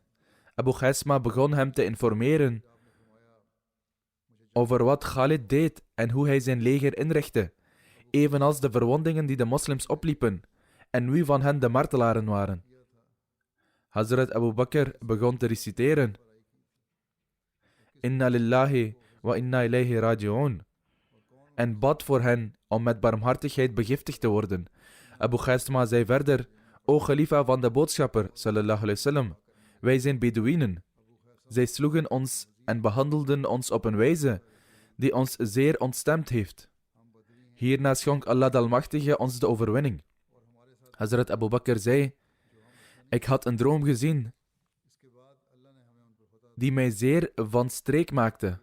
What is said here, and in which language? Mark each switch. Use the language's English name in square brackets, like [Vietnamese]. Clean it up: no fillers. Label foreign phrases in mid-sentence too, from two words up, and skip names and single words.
[Dutch] Abu Khaisma begon hem te informeren over wat Khalid deed en hoe hij zijn leger inrichtte, evenals de verwondingen die de moslims opliepen en wie van hen de martelaren waren. Hazrat Abu Bakr begon te reciteren: [Arabic] إنا لله وإنا إليه راجعون, [Dutch] en bad voor hen om met barmhartigheid begiftigd te worden. Abu Khaisma zei verder: O Khalifa van de boodschapper, [Arabic] صلى الله عليه وسلم, [Dutch] wij zijn Bedouinen. Zij sloegen ons en behandelden ons op een wijze die ons zeer ontstemd heeft. Hierna schonk Allah de Almachtige ons de overwinning. Hazrat Abu Bakr zei: ik had een droom gezien die mij zeer van streek maakte.